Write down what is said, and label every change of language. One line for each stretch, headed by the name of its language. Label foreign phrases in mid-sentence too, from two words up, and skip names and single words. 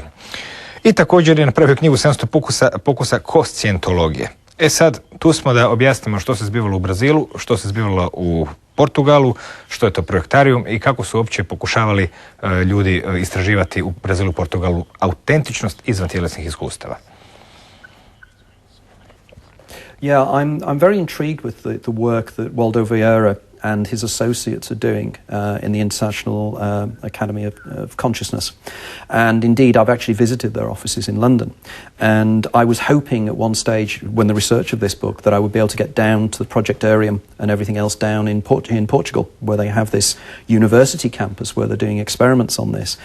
Croatian: I također je napravio knjigu 700 pokusa koscijentologije. E sad, tu smo da objasnimo što se zbivalo u Brazilu, što se zbivalo u Portugalu, što je to projektarijum i kako su uopće pokušavali ljudi istraživati u Brazilu i Portugalu autentičnost izvantjelesnih iskustava.
English: Yeah, I'm very intrigued with the work that Waldo Vieira and his associates are doing in the International Academy of Consciousness. And indeed, I've actually visited their offices in London. And I was hoping at one stage, when the research of this book, that I would be able to get down to the Projectarium and everything else down in Portugal, where they have this university campus where they're doing experiments on this.